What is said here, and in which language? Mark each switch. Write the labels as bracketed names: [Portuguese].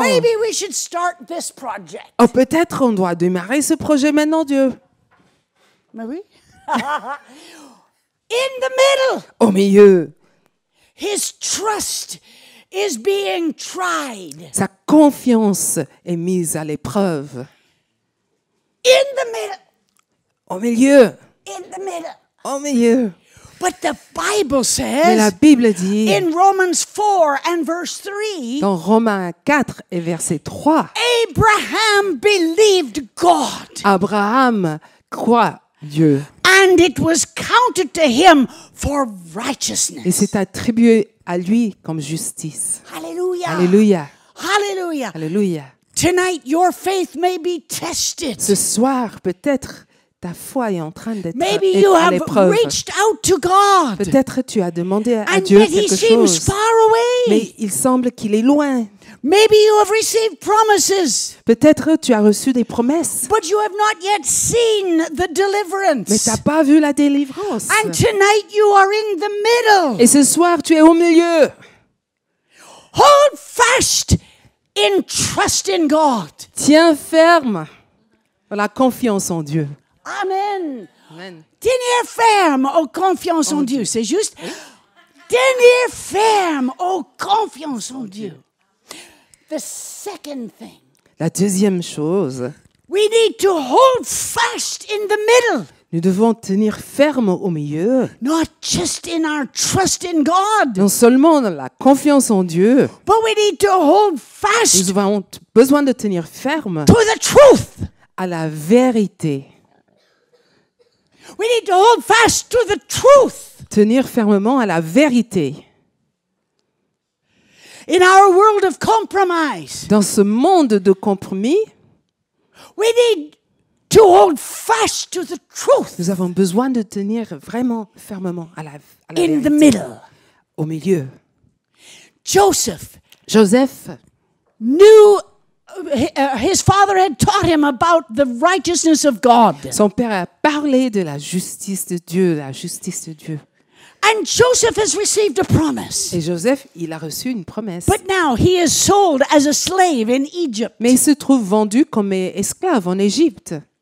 [English] Maybe we should start this project. [French] Oh, peut-être on doit démarrer ce projet maintenant, Dieu. [English] Maybe. In the middle, [French] Au milieu. [English] his trust is being tried. [French] Sa confiance est mise à l'épreuve. [English] In the middle, [French] Au milieu. [English] in the middle. [French] Au milieu. [English] But the Bible [French] Mais la [English] says [French] Bible dit, [English] in Romans 4 and verse 3, [French] dans Romains 4 et verset 3, [English] Abraham believed God, [French] Abraham croit Dieu [English] and it was counted to him for [French] et [English] righteousness. [French] c'est attribué à lui comme justice. [English] Hallelujah. [French] Alléluia. [English] Hallelujah. [French] Alléluia. [English] Tonight, your faith may be tested. [French] Ce soir, peut-être, ta foi est en train d'être [English] Maybe you [French] à [English] have [French] l'épreuve. [English] reached out to God. [French] Peut-être tu as demandé à [English] And [French] Dieu [English] yet He [French] quelque [English] seems [French] chose, [English] far away. [French] mais il semble qu'il est loin. [English] Maybe you have received promises, [French] Peut-être tu as reçu des promesses, [English] but you have not yet seen the [French] mais [English] deliverance. [French] tu n'as pas vu la délivrance. [English] And tonight you are in the middle. [French] Et ce soir, tu es au milieu. [English] Hold fast in trust in God. [French] Tiens ferme dans la confiance en Dieu. [English] Amen. [French] Amen. Tenir ferme aux confiance en Dieu. C'est juste tenir ferme aux confiance en Dieu. [English] The second thing, [French] La deuxième chose, [English] we need to hold fast in the middle, [French] nous devons tenir ferme au milieu, [English] not just in our trust in God, [French] non seulement dans la confiance en Dieu, [English] but we need to hold fast [French] nous avons besoin de tenir ferme [English] to the truth. [French] à la vérité. [English] We need to hold fast to the truth. [French] Tenir fermement à la vérité. [English] In our world of compromise, [French] Dans ce monde de compromis, [English] we need to hold fast to the truth [French] nous avons besoin de tenir vraiment fermement à la [English] in the [French] vérité, [English] middle. [French] au milieu. [English] Joseph [French] Joseph [English] knew his father had taught him about the righteousness of God. [French] Son père a parlé de la justice de Dieu, la justice de Dieu. [English] And Joseph has received a promise. [French] Et Joseph, il a reçu une promesse. [English] But now he is sold as a slave in Egypt. [French] Mais il se trouve vendu comme esclave en Égypte.